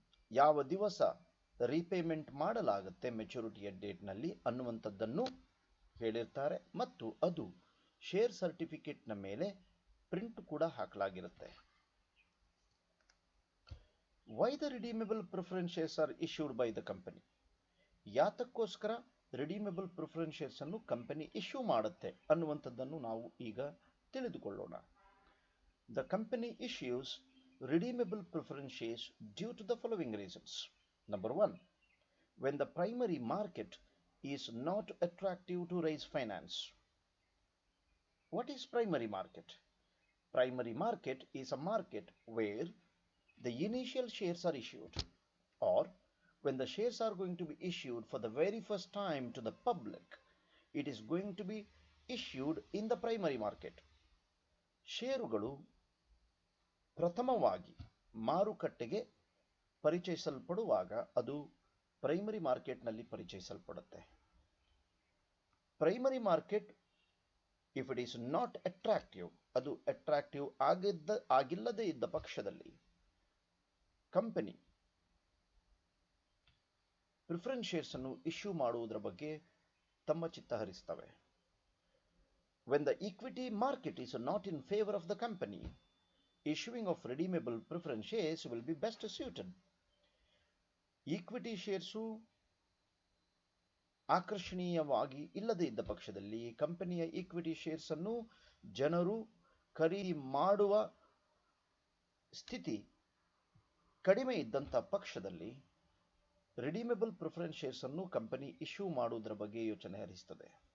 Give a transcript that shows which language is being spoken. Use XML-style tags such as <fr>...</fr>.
<kn>ಯಾವ ದಿವಸ ರೀಪೇಮೆಂಟ್ ಮಾಡಲಾಗುತ್ತೆ ಮೆಚುರಿಟಿಯ ಡೇಟ್ನಲ್ಲಿ ಅನ್ನುವಂಥದ್ದನ್ನು ಹೇಳಿರ್ತಾರೆ ಮತ್ತು ಅದು ಶೇರ್ ಸರ್ಟಿಫಿಕೇಟ್ನ ಮೇಲೆ ಪ್ರಿಂಟ್ ಕೂಡ ಹಾಕಲಾಗಿರುತ್ತೆ.</kn> <en>Why the redeemable preference shares are issued by the company.</en> <kn>ಯಾತಕ್ಕೋಸ್ಕರ ರಿಡೀಮೇಬಲ್ ಪ್ರಿಫರೆನ್ಸ್ ಶೇರ್ಸ್ ಅನ್ನು ಕಂಪನಿ ಇಶ್ಯೂ ಮಾಡುತ್ತೆ ಅನ್ನುವಂಥದ್ದನ್ನು ನಾವು ಈಗ ತಿಳಿದುಕೊಳ್ಳೋಣ.</kn> <en>The company issues redeemable preference shares due to the following reasons. Number 1, when the primary market is not attractive to raise finance. What is primary market? Primary market is a market where the initial shares are issued, or when the shares are going to be issued for the very first time to the public, it is going to be issued in the primary market.</en> <kn>ಷೇರುಗಳು ಪ್ರಥಮವಾಗಿ ಮಾರುಕಟ್ಟೆಗೆ ಪರಿಚಯಿಸಲ್ಪಡುವಾಗ ಅದು primary ಮಾರ್ಕೆಟ್ನಲ್ಲಿ ಪರಿಚಯಿಸಲ್ಪಡುತ್ತೆ. Primary market</kn> <en>if it is not attractive,</en> <kn>ಅದು attractive ಆಗಿಲ್ಲದೇ ಇದ್ದ ಪಕ್ಷದಲ್ಲಿ company preference shares ಅನ್ನು issue ಮಾಡುವುದರ ಬಗ್ಗೆ ತಮ್ಮ ಚಿತ್ತ ಹರಿಸ್ತವೆ.</kn> <en>when the equity market is not in favor of the company, issuing of redeemable preference shares will be best suited.</en> <kn>Equity shares ಆಕರ್ಷಣೀಯವಾಗಿ ಇಲ್ಲದೇ ಇದ್ದ ಪಕ್ಷದಲ್ಲಿ ಕಂಪನಿಯ ಈಕ್ವಿಟಿ ಶೇರ್ಸ್ ಅನ್ನು ಜನರು ಖರೀದಿ ಮಾಡುವ ಸ್ಥಿತಿ ಕಡಿಮೆ ಇದ್ದಂಥ ಪಕ್ಷದಲ್ಲಿ ರಿಡೀಮೇಬಲ್ ಪ್ರಿಫರೆನ್ಸ್ ಶೇರ್ಸ್ ಅನ್ನು ಕಂಪನಿ ಇಶ್ಯೂ ಮಾಡುವುದರ ಬಗ್ಗೆ ಯೋಚನೆ ಹರಿಸುತ್ತದೆ.</kn>